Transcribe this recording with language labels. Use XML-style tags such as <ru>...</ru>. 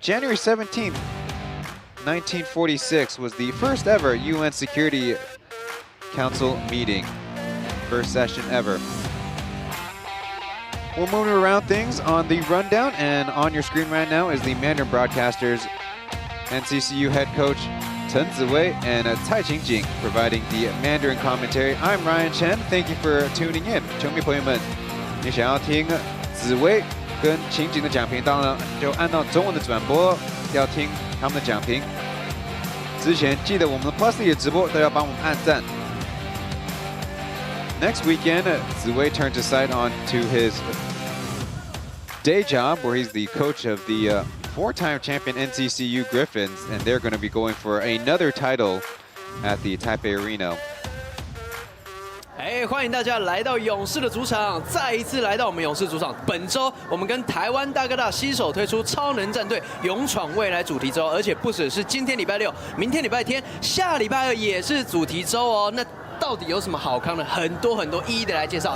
<en>January 17th, 1946 was the first ever UN Security Council meeting. First session ever. We're moving around things on the rundown, and on your screen right now is the Mandarin Broadcasters NCCU head coach Chen Ziwei and Cai Qingjing providing the Mandarin commentary. I'm Ryan Chen. Thank you for tuning in.</en> <zh>球迷朋友们，你想要听紫薇跟秦景的讲评，当然就按照中文的转播，要听他们的讲评。之前记得我们的 Plus 的直播都要帮我们按赞。</zh> <en>Next weekend, Ziwei turns his sight on to his day job, where he's the coach of the 4-time champion NCCU Griffins, and they're going to be going for another title at the Taipei Arena.</en> <zh>欢迎大家来到勇士的主场，再一次来到我们勇士主场。本周我们跟台湾大哥大携手推出超能战队勇闯未来主题周，而且不只是今天礼拜6，明天礼拜天，下礼拜2也是主题周哦。那到底有什么好康的？很多一一的来介绍。</zh>